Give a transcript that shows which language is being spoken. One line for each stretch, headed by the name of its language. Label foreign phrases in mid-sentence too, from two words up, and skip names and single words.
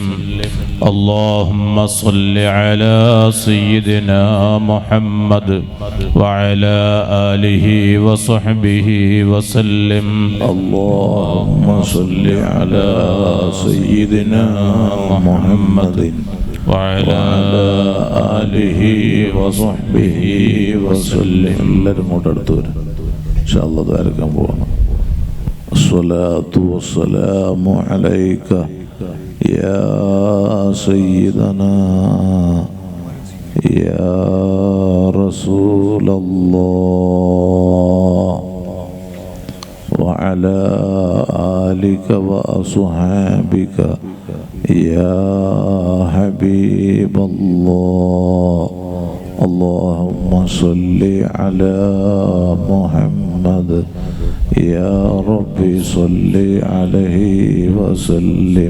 Arabic: اللهم صل على سيدنا محمد وعلى آله وصحبه وسلم. اللهم صل على سيدنا محمد وعلى آله وصحبه وسلم.
Malayalam: എല്ലാവരും ഇങ്ങോട്ട് അടുത്ത് വരും.
Arabic: إن شاء الله
Malayalam: ദ്വാരക്കാൻ പോവാണ്.
Arabic: الصلاة والسلام عليك يا سيدنا يا رسول الله وعلى آلك وأصحابك يا حبيب الله. اللهم صل على محمد يا ربي صل عليه وسلم.